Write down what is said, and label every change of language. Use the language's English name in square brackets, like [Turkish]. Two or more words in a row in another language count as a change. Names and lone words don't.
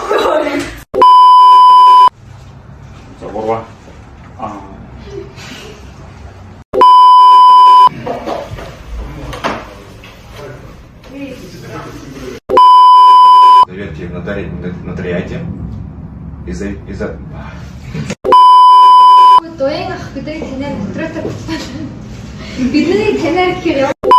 [Mongolian] За гурван. [Russian] Заверьте в нотариате. Из-за... [Mongolian] Доён ах гэдэг танаар нотариатаар батлаа. Бидний танаар гэхээр